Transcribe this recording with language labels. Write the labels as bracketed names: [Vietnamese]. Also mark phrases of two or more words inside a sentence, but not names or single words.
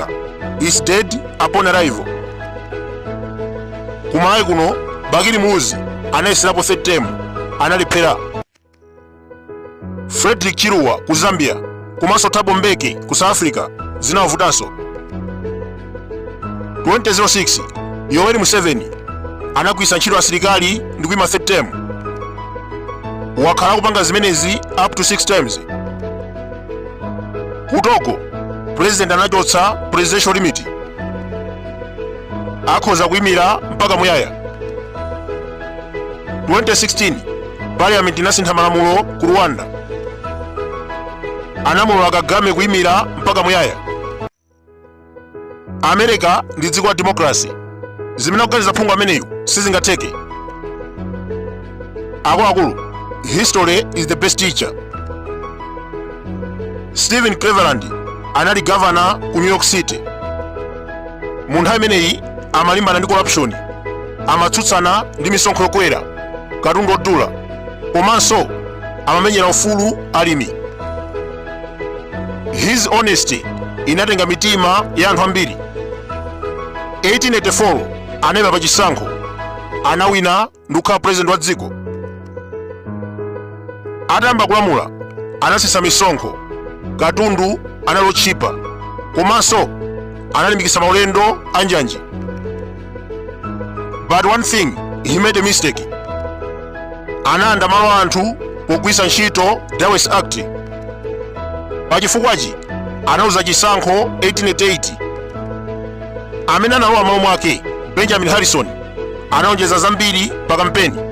[English] Is dead upon arrival. [Nyanja] Kumalawi kuno Bakili Muzi anayeserapo [English] third term [Nyanja] analephera. Frederick Chiluwa ku Zambia komanso Thabo Mbeki ku South Africa zinawavutanso. 2006 Yoweri Museveni anagwiritsa ntchito asilikali ndi kuyima [English] third term. [Nyanja] Wakhala kupanga zimenezi [English] up to 6 terms. [Nyanja] Ku Togo president anachotsa [English] presidential limit. [Nyanja] Akhoza kuyimira mpaka muyaya. 2016 parliament inasintha malamulo ku Rwanda. Anamulula Kagame kuyimira mpaka muyaya. America ndi dziko la democracy. Zimene kuganiza phungu ameneyu sizingatheke. Akuluakulu, [English] history is the best teacher. [Nyanja] Stephen Cleveland anali governor ku New York City. Mu nthawi imeneyi amalimbana ndi corruption, amatsutsana ndi misonkho yokwera, katundu odula, komanso amamenyera ufulu alimi. [English] His honesty [Nyanja] inatenga mitima ya anthu ambiri. 1884 anayima pa chisankho, anawina ndi kukhala president wa dziko. Atayamba kulamula anasesa misonkho, katundu analochipa, komanso analimbikitsa maulendo anjanji. [English] But one thing, he made a mistake. [Nyanja] Anayanda malo anthu pogwiritsa ntchito Dawes Act. Pachifukwachi anauza chisankho 1888. Amene analowa malo mwake Benjamin Harrison anaonjeza zambiri pa kampeni.